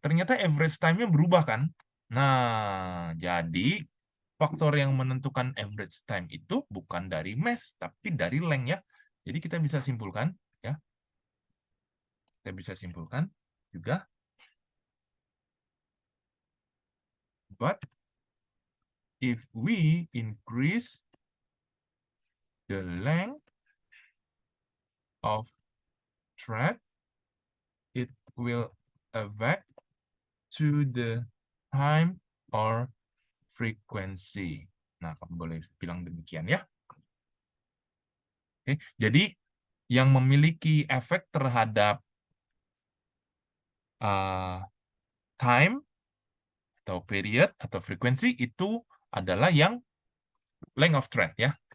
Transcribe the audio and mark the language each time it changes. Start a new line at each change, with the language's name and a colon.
Indonesian: Ternyata average time-nya berubah kan? Nah, jadi faktor yang menentukan average time itu bukan dari mesh, tapi dari length ya. Jadi kita bisa simpulkan, ya. Kita bisa simpulkan juga.
English: But if we increase the length of thread, it will affect to the time or frequency.
Indonesian: Nah, kamu boleh bilang demikian ya. Oke, jadi yang memiliki efek terhadap time atau period atau frekuensi itu adalah yang
English: length of thread
Indonesian: ya.